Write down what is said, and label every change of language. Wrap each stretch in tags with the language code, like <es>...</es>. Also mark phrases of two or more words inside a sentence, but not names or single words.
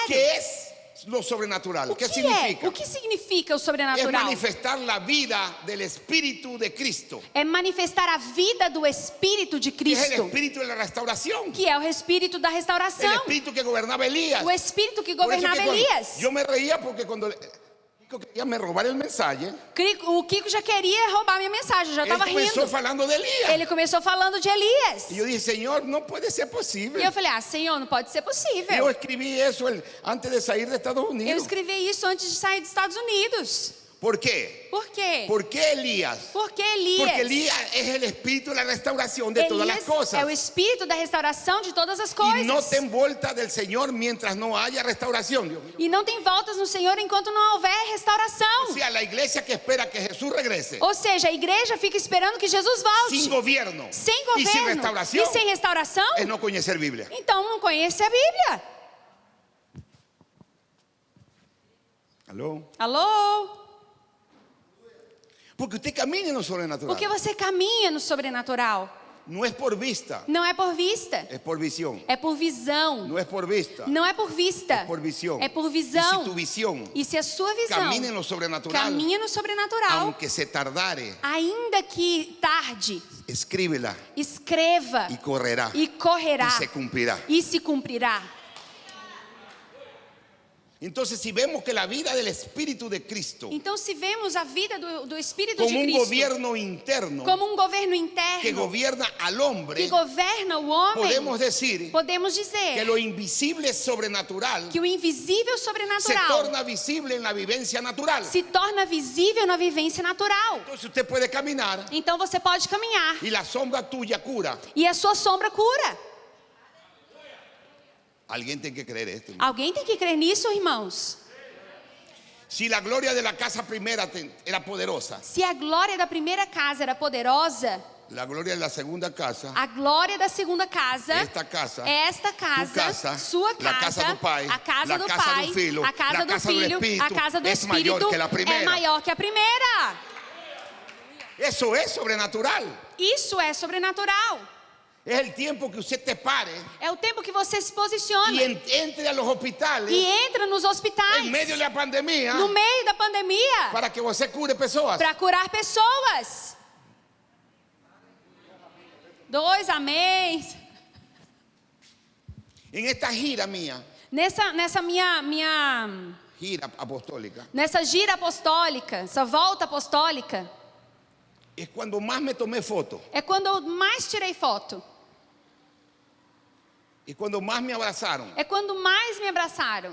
<es>¿Qué es lo sobrenatural?</es> <pt>O</pt> <es>¿Qué</es> <pt>que</pt> <es>significa?</es> <pt>é? O que significa o</pt> <es>Es</es> <pt>sobrenatural?</pt> <es>manifestar la vida del Espíritu de Cristo,</es> <pt>É manifestar a vida do Espírito de</pt> <es>que es el</es> <pt>Cristo,</pt> <es>Espíritu de la restauración,</es> <pt>que é o Espírito da</pt> <es>el</es> <pt>restauração,</pt> <es>Espíritu que gobernaba Elías.</es> <pt>o Espírito que</pt> <es>Por eso</es> <pt>governava</pt> <es>que cuando-</es> <pt>Elias.</pt> <es>yo me reía porque cuando Kiko quería me robar el mensaje,</es> <pt>O Kiko já queria roubar minha mensagem, eu já</pt> <es>él</es> <pt>estava</pt> <es>comenzó</es> <pt>rindo.</pt> <es>falando de Elías.</es> <pt>Ele começou falando de Elias.</pt> <es>Y yo dije, Señor, no puede ser</es> <pt>E</pt> <es>posible.</es> <pt>eu falei, Senhor, não pode ser</pt> <es>Yo</es> <pt>possível.</pt> <es>escribí eso antes de salir de Estados</es> <pt>Eu</pt> <es>Unidos.</es> <pt>escrevi isso antes de sair dos Estados Unidos.</pt> <es>¿Por qué?</es> <pt>Por quê?</pt> <es>¿Por qué Elías?</es> <pt>Porque Elias.</pt> <es>Porque Elías es el espíritu de la restauración de todas las</es> <pt>Elias</pt> <es>cosas.</es> <pt>é o Espírito da restauração de todas as</pt> <es>Y no</es> <pt>coisas.</pt> <es>te envuelta del Señor mientras no haya restauración. Dios mío.</es> <pt>E não tem voltas no Senhor enquanto não houver</pt> <es>O</es> <pt>restauração.</pt> <es>sea, la iglesia que espera que Jesús regrese</es> <pt>Ou seja, a igreja fica esperando que Jesus volte.</pt> <es>sin gobierno</es> <pt>Sem</pt> <es>y sin</es> <pt>governo</pt> <es>restauración</es> <pt>e sem restauração,</pt> <es>es no conocer Biblia.</es> <pt>então não conhece a Bíblia.</pt> <es>¿Aló?</es> <pt>Alô?</pt> <es>Porque usted camina en lo sobrenatural.</es> <pt>Porque você caminha no sobrenatural.</pt> <es>No es por vista,</es> <pt>Não é por vista,</pt> <es>es por visión.</es> <pt>é por visão.</pt> <es>No es por vista,</es> <pt>Não é por vista,</pt> <es>es por visión.</es> <pt>é por</pt> <es>Y</es> <pt>visão.</pt> <es>si tu visión</es> <pt>E se a sua visão</pt> <es>camina en lo sobrenatural,</es> <pt>caminha no sobrenatural,</pt> <es>aunque se tardare,</es> <pt>ainda que tarde,</pt> <es>escríbela</es> <pt>escreva</pt> <es>y correrá</es> <pt>e correrá</pt> <es>y se cumplirá.</es> <pt>e se cumprirá.</pt> <es>Entonces, si vemos que la vida del Espíritu de Cristo</es> <pt>Então, se vemos a vida do Espírito</pt> <es>como</es> <pt>de</pt> <es>un</es> <pt>Cristo</pt> <es>gobierno interno</es> <pt>como um governo</pt> <es>que</es> <pt>interno</pt> <es>gobierna al hombre,</es> <pt>que governa o homem,</pt> <es>podemos decir</es> <pt>podemos</pt> <es>que</es> <pt>dizer</pt> <es>lo invisible sobrenatural</es> <pt>que o invisível</pt> <es>se</es> <pt>sobrenatural</pt> <es>torna visible en la vivencia natural.</es> <pt>se torna visível na vivência natural.</pt> <es>Entonces usted puede caminar</es> <pt>Então você pode caminhar</pt> <es>y la sombra tuya cura.</es> <pt>e a sua sombra cura.</pt> <es>Alguien tiene que creer esto.</es> <pt>Alguém tem que crer nisso, irmãos.</pt> <es>Si la gloria de la casa primera era poderosa,</es> <pt>Se a glória da primeira casa era poderosa,</pt> <es>la gloria de la segunda casa,</es> <pt>a glória da segunda casa,</pt> <es>esta casa,</es> <pt>esta casa,</pt> <es>tu casa,</es> <pt>sua</pt> <es>la casa,</es> <pt>casa do pai, a casa</pt> <es>la</es> <pt>do</pt> <es>casa</es> <pt>pai, do filho, a casa</pt> <es>la</es> <pt>do casa do filho, Espírito, a casa do</pt> <es>es mayor</es> <pt>Espírito</pt> <es>que la primera.</es> <pt>é maior que a primeira.</pt> <es>eso es sobrenatural.</es> <pt>Isso é sobrenatural.</pt> <es>Es el tiempo que usted te pare</es> <pt>É o tempo que você se posiciona</pt> <es>y entre a los hospitales</es> <pt>e entra nos hospitais</pt> <es>en medio de la pandemia</es> <pt>no meio da pandemia para que você cure pessoas. para curar pessoas. 2 amém.</pt> <es>En esta gira mía,</es> <pt>Nessa minha gira apostólica, nessa gira apostólica, essa volta apostólica,</pt> <es>es cuando más me tomé fotos</es> <pt>é quando eu mais tirei foto.</pt> <es>y cuando más me abrazaron,</es> <pt>É quando mais me abraçaram.</pt>